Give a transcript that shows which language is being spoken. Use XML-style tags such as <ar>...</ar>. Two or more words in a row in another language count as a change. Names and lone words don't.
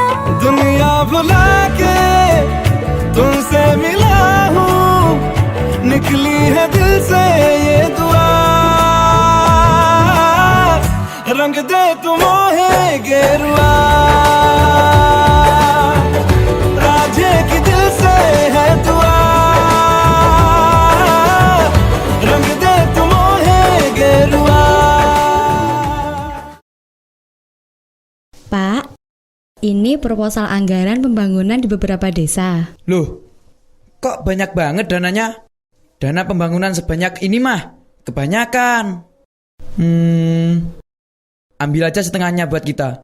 <hi>दुनिया भुला के तुमसे मिला हूँ निकली है दिल से ये दुआ रंग दे तुम है गेरुआ राजे की दिल से है दुआ रंग दे तुम है गेरुआ.</hi> <id>Pak, ini proposal anggaran pembangunan di beberapa desa. Loh, kok banyak banget dananya? Dana pembangunan sebanyak ini mah kebanyakan. Ambil aja setengahnya buat kita.</id>